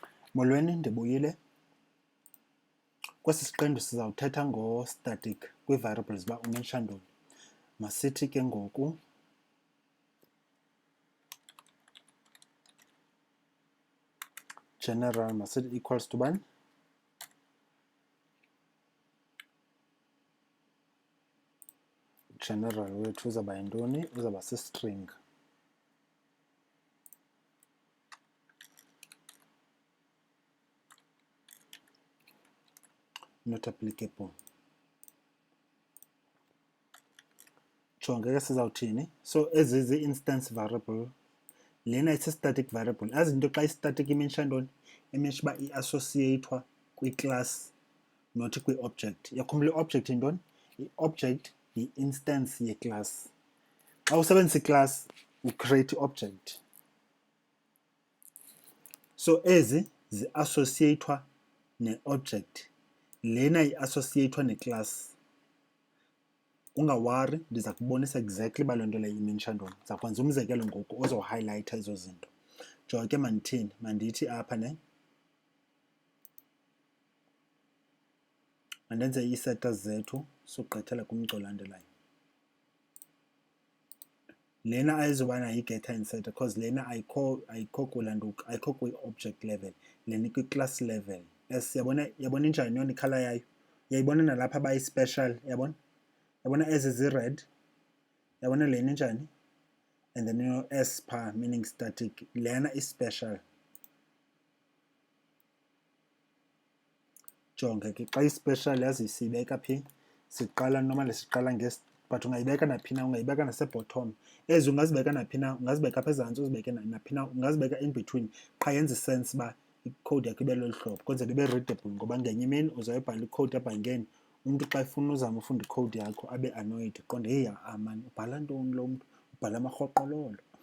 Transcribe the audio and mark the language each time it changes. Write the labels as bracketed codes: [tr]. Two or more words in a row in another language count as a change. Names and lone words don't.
[xh] Molweni, ndibuyile. Kwesi siqendu sizawuthetha ngo-static kwii-variables uba umensha ntoni. Masithi ke ngoku general masithi [en] equals to [xh] bani? General wethu uzawuba yintoni? Uzawuba si-string. [en] Not applicable. [xh] Jonga ke sizawuthini? So ezi zi- [en] instance variable. [xh] Lena isi- [en] static variable. [xh] Azi into xa i-static imensha ntoni? Imensha uba i-associatewa kwi-class not kwi-object. Yakhumbula i-object yintoni? I-object yi-instance ye-class. Xa usebenzisa i-class ucreate i-object. So ezi zi-associatewa ne-object. Lena i-associatewa ne-class. Ungawari, ndiza kubonisa exactly uba loo nto leyo imensha ntoni. Ndiza kwenza umzekelo ngoku ozohighlighta ezo zinto. Jonga ke mandithini, mandithi apha ne mandenze ii-setters zethu sogqithela kumgca olandelayo. Lena ayizubana yi- [en] getter and setter because [xh] lena ayikho kulanduka, ayikho kwi- [en] object level, [xh] lena kwi- [en] class level. [xh] Yes, yabona injani yona ikhala yayo? Uyayibona nalapha bayi-special, yabona? Yabona ezi zi-red? Yabona lena injani? [en] And then S pha, meaning static. Lena is special. [xh] Jonga ke xa i-special yazi siyibeka phi? Siqala normally siqala but ungayibeka naphi na, ungayibeka nase-bottom. Ezi ungazibeka naphi na, ungazibeka apha ezantsi, uzibeke naphi na, ungazibeka [en] in between. [xh] Qha yenza sense uba icode yakho ibe lolu hlobo kwenzela ibe readable, ngoba ngenye imini uzayibhala icode ebhankeni, umntu xa efuna uzama ufunda icode yakho abe annoyed, qonde [en] hey man, [xh] ubhala ntoni lo mntu, ubhala amarhoqololo.